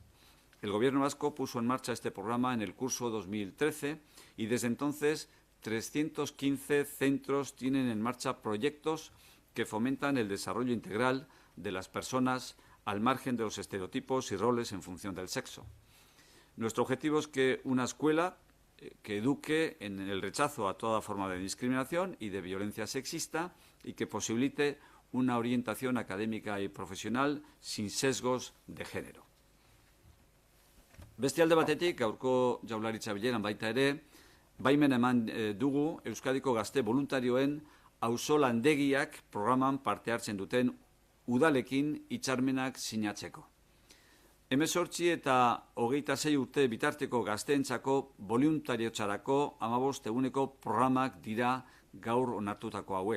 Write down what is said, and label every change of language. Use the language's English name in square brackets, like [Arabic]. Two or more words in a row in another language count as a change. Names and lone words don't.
[Spanish] El Gobierno vasco puso en marcha este programa en el curso 2013 y desde entonces 315 centros tienen en marcha proyectos que fomentan el desarrollo integral de las personas al margen de los estereotipos y roles en función del sexo. Nuestro objetivo es que una escuela que eduque en el rechazo a toda forma de discriminación y de violencia sexista y que posibilite una orientación académica y profesional sin sesgos de género. [Basque] Beste alde batetik, gaurko Jaurlaritza bileran baita ere, baimen eman dugu Euskadiko gazte voluntarioen auzolandegiak programan parte hartzen duten udalekin hitzarmenak sinatzeko. 18 eta 26 urte bitarteko gazteentzako boluntariotzarako 15 eguneko programak dira gaur onartutako hauek.